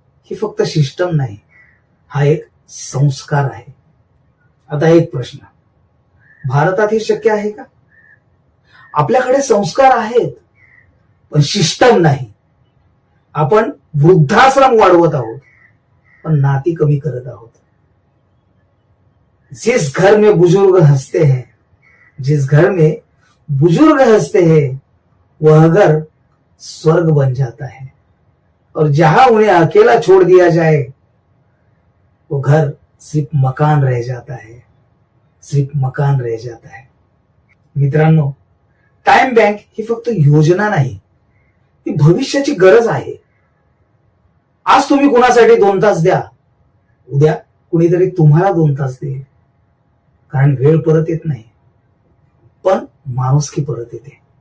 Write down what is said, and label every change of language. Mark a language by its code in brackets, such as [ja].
[mr] ही फक्त सिस्टम नाही, हा एक संस्कार आहे. आता एक प्रश्न, भारतात हे शक्य आहे का? आपल्याकडे संस्कार आहेत पण सिस्टम नाही. आपण वृद्धाश्रम वाढवत आहोत पण नाती कमी करत आहोत. [hi] जिस घर में बुजुर्ग हंसते हैं, जिस घर में बुजुर्ग हंसते हैं वह घर स्वर्ग बन जाता है, और जहां उन्हें अकेला छोड़ दिया जाए वो घर सिर्फ मकान रह जाता है, सिर्फ मकान रह जाता है. [mr] मित्रांनो, टाइम बँक ही फक्त योजना नाही, ती भविष्याची गरज आहे. आज तुम्ही कुणासाठी 2 तास द्या, उद्या कुणीतरी तुम्हाला 2 तास देईल. कारण वेळ परत येत नाही, पण माणुसकी परत येते.